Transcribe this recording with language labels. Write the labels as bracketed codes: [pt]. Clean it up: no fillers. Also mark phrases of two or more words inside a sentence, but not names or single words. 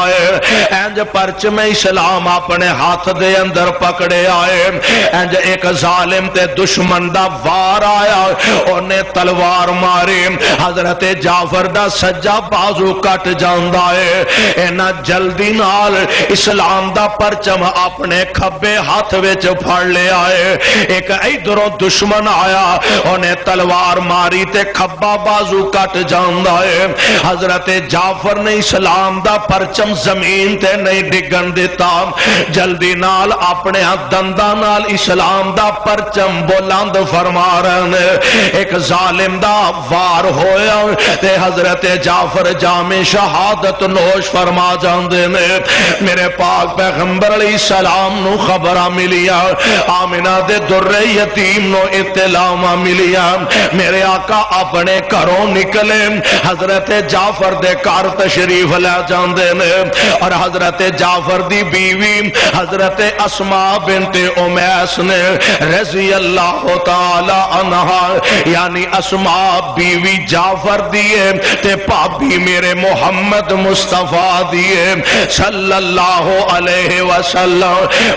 [pa] اج پرچم اسلام اپنے ہاتھ دے اندر پکڑے آئے، انج ایک ظالم تے دشمن دا وار آیا، انہیں تلوار ماری، حضرت جعفر دا سجا بازو کٹ جاندا ہے، اینا جلدی نال اسلام دا پرچم اپنے کھبے ہاتھ وچ پھڑ لے آئے۔ ایک ادھروں دشمن آیا، انہیں تلوار ماری تے کھبا بازو کٹ جاندا ہے، حضرت جعفر نے اسلام دا پرچم زمین تے نہیں ڈگن دیتا، جلدی نال اپنے دنداں نال اسلام دا پرچم بلند فرما رہے ہیں۔ ایک ظالم دا وار ہویا تے حضرت جعفر جام شہادت نوش فرما جاندے نے۔ میرے پاک پیغمبر علیہ السلام نو خبراں ملیا، آمنہ دے در یتیم نو اطلاع ملیا، میرے آقا اپنے گھروں نکلے، حضرت جعفر دے گھر تشریف لے جاندے نے، اور حضرت جعفر دی بیوی حضرت اسماء بنت امیس نے [ar] رضی اللہ تعالی عنہا، [pa] یعنی اسماء بیوی جعفر دیے تے پاپی میرے محمد مصطفیٰ دیے [ar] صلی اللہ علیہ وسلم۔